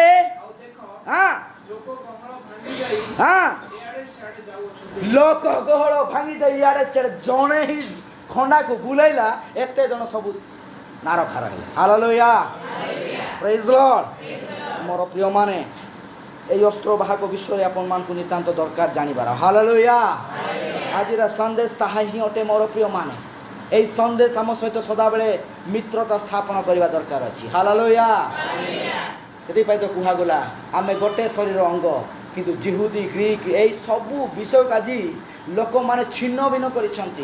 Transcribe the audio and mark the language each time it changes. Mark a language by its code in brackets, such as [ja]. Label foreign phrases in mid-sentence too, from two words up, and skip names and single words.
[or] ଆଉ ଦେଖ, ହଁ ଲୋକ ଗହଳ ଭାଙ୍ଗି ଯାଇ ହଁ। ଏଆଡ଼େ ସିଆଡ଼େ ଯାଉଅଛନ୍ତି। ଲୋକ ଗହଳ ଭାଙ୍ଗି ଯାଇ ଇଆଡ଼େ ସିଆଡ଼େ, ଜଣେ ହିଁ ଖଣ୍ଡାକୁ ବୁଲେଇଲା, ଏତେ ଜଣ ସବୁ ନାରଖାର ହେଲେ। ହାଲେଲୁୟା। [en] praise the Lord. [or] ମୋର ପ୍ରିୟମାନେ, ଏଇ ଅସ୍ତ୍ର ବାହକ ବିଶ୍ୱରେ ଆପଣମାନଙ୍କୁ ନିତାନ୍ତ ଦରକାର ଜାଣିବାର। ହାଲେଲୁୟା। ଆଜିର ସନ୍ଦେଶ ତାହା ହିଁ ଅଟେ ମୋର ପ୍ରିୟମାନେ। এই ସନ୍ଦେଶ ଆମ ସହିତ ସଦାବେଳେ ମିତ୍ରତା ସ୍ଥାପନ କରିବା ଦରକାର ଅଛି। ହାଲେଲୁୟା। ସେଥିପାଇଁ ତ କୁହାଗଲା ଆମେ ଗୋଟେ ଶରୀର ଅଙ୍ଗ, କିନ୍ତୁ ଜିହୁଦୀ ଗ୍ରୀକ୍ ଏଇ ସବୁ ବିଷୟକୁ ଆଜି ଲୋକମାନେ ଛିନ୍ନ ଭିନ୍ନ କରିଛନ୍ତି।